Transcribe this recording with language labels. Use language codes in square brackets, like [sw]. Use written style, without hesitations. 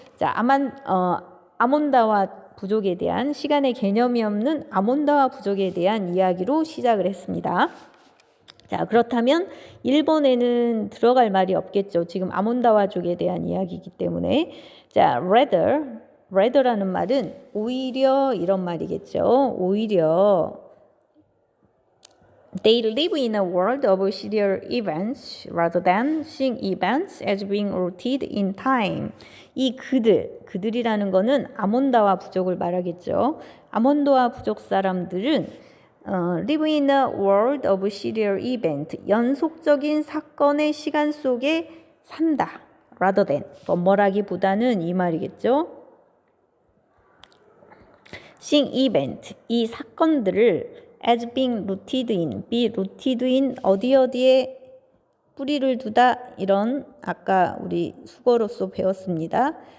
[ko] 자, 아몬다와 부족에 대한 시간의 개념이 없는 아몬다와 부족에 대한 이야기로 시작을 했습니다. 자, 그렇다면 1번에는 들어갈 말이 없겠죠. 지금 아몬다와족에 대한 이야기이기 때문에. 자, rather라는 말은 오히려 이런 말이겠죠. 오히려 [en] They live in a world of serial events rather than seeing events as being rooted in time. [ko] 이 그들이라는 거는 아몬다와 부족을 말하겠죠. 아몬다와 부족 사람들은 [en] live in a world of serial event. [ko] 연속적인 사건의 시간 속에 산다. [en] rather than. [ko] 뭐라기보다는 이 말이겠죠. [en] seeing event. [ko] 이 사건들을 [en] as being rooted in [ko] 어디에 뿌리를 두다 이런 아까 우리 수거로서 배웠습니다.